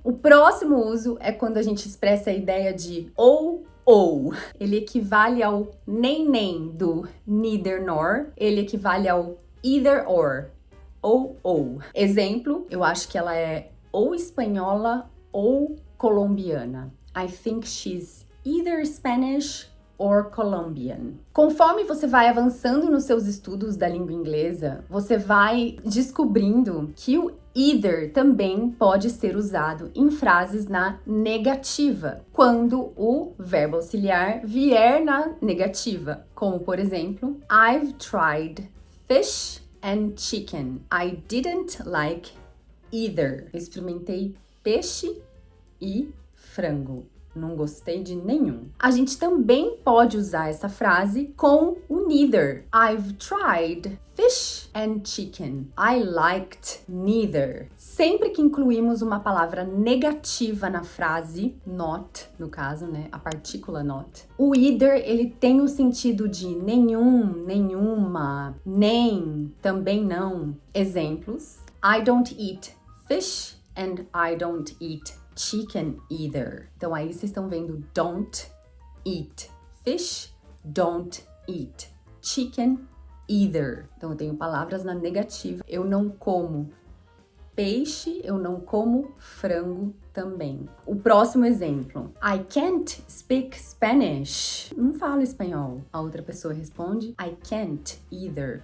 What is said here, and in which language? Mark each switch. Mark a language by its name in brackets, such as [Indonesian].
[Portuguese] O próximo uso é quando a gente expressa a ideia de ou. Ele equivale ao nem do neither nor. Ele equivale ao either or. Ou. Exemplo, eu acho que ela é ou espanhola ou colombiana. [English] I think she's either Spanish or Colombian. [Portuguese] Conforme você vai avançando nos seus estudos da língua inglesa, você vai descobrindo que o either também pode ser usado em frases na negativa, quando o verbo auxiliar vier na negativa, como por exemplo, [English] I've tried fish and chicken. I didn't like either. [Portuguese] Eu experimentei peixe e frango. Não gostei de nenhum. A gente também pode usar essa frase com o neither. [English] I've tried fish and chicken. I liked neither. [Portuguese] Sempre que incluímos uma palavra negativa na frase, not, no caso, né, a partícula not, o either, ele tem o sentido de nenhum, nenhuma, nem, também não. [English] Exemplos: I don't eat fish and I don't eat chicken either. [Portuguese] Então aí vocês estão vendo [English] don't eat fish, don't eat chicken either. [Portuguese] Então eu tenho palavras na negativa. Eu não como peixe, eu não como frango também. O próximo exemplo: [English] I can't speak Spanish. [Portuguese] Não falo espanhol. A outra pessoa responde [English] I can't either.